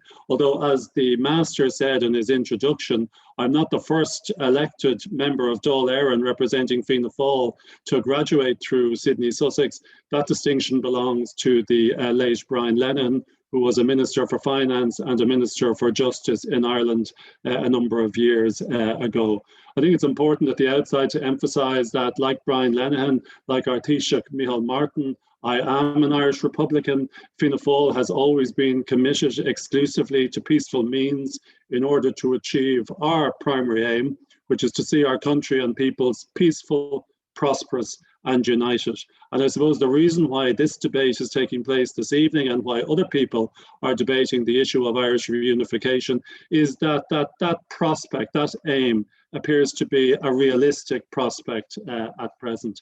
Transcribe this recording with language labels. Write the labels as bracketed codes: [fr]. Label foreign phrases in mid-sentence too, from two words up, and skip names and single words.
[en] Although, as the Master said in his introduction, I'm not the first elected member of Dáil Éireann representing Fianna Fáil to graduate through Sydney Sussex. That distinction belongs to the late Brian Lenihan, who was a Minister for Finance and a Minister for Justice in Ireland a number of years ago. I think it's important at the outset to emphasise that, like Brian Lenihan, like our Taoiseach Micheál Martin, I am an Irish Republican. Fianna Fáil has always been committed exclusively to peaceful means in order to achieve our primary aim, which is to see our country and peoples peaceful, prosperous and united. And I suppose the reason why this debate is taking place this evening and why other people are debating the issue of Irish reunification is that prospect, that aim, appears to be a realistic prospect at present.